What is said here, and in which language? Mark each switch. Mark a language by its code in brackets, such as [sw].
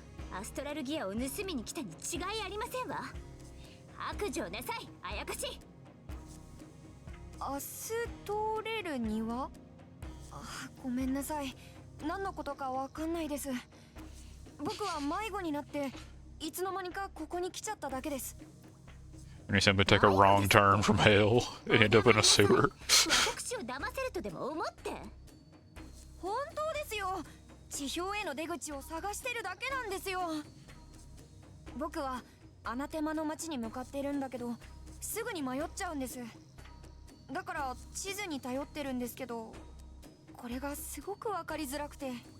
[ja] アストラルギアを盗みに来たに違いありませんわ。白状なさい、あやかし。アストレルには？ごめんなさい。何のことかわかんないです。僕は迷子になっていつの間にかここに来ちゃっただけです。 [en] And you simply take a wrong turn from hell and end up in a sewer. [ja] 私を騙せるとでも思って？本当ですよ。地表への出口を探してるだけなんですよ。僕はアナテマの町に向かっているんだけど、すぐに迷っちゃうんです。だから地図に頼ってるんですけど、これがすごく分かりづらくて。